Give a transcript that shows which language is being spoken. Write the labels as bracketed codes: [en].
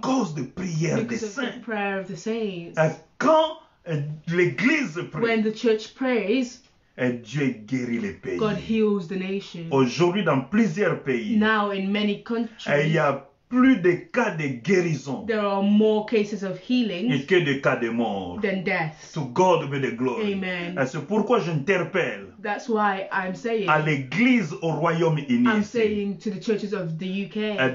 [fr] cause de prières des [en] Because of the saints. prayer of the saints. [fr] Quand l'Église [en] When [fr] prie, [en] the church prays, [fr] Dieu guérit les pays. [en] God heals the nation. [fr] Aujourd'hui, dans plusieurs pays, [en] Now, in many [fr] il y [en] countries, [fr] a plus de cas de guérison [en] there are more cases of healing [fr] que de cas de mort. [en] than deaths. To God be the glory. Amen. [fr] C'est pourquoi j'interpelle [en] That's why I'm saying, [fr] à l'Église au Royaume-Uni [en] I'm [fr] ici, [en] saying to the churches of the UK